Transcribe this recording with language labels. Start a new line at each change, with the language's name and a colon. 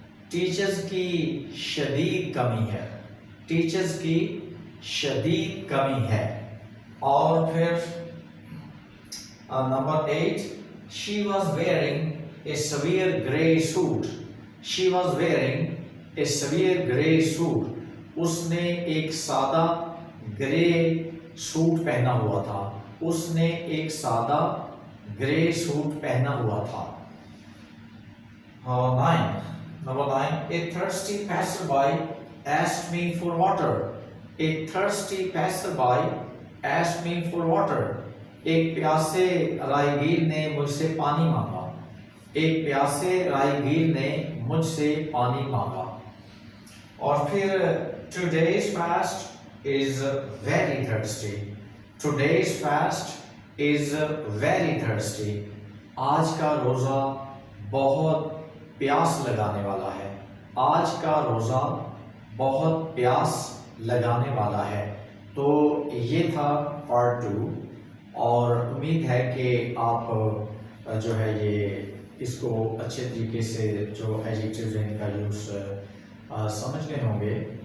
Urdu: Teachers کی شدید کمی ہے. ٹیچرز کی شدید کمی ہے. اور پھر number 8
English: she was wearing a severe grey suit. she was wearing a severe grey suit.
Urdu: اس نے ایک سادہ گرے سوٹ پہنا ہوا تھا. اس نے ایک سادہ گرے سوٹ پہنا ہوا تھا.
English: 9 a thirsty passerby asked me for water. A thirsty passerby asked me for water.
Urdu: ایک پیاسے راہگیر نے مجھ سے پانی مانگا. ایک پیاسے راہگیر نے مجھ سے پانی مانگا. اور پھر
English: today's fast is very thirsty. today's fast is very thirsty.
Urdu: آج کا روزہ بہت پیاس لگانے والا ہے. آج کا روزہ بہت پیاس لگانے والا ہے. تو یہ تھا پارٹ 2، اور امید ہے کہ آپ جو ہے یہ اس کو اچھے طریقے سے جو ایڈجیکٹیوز ہیں ان کا یوز سمجھ گئے ہوں گے.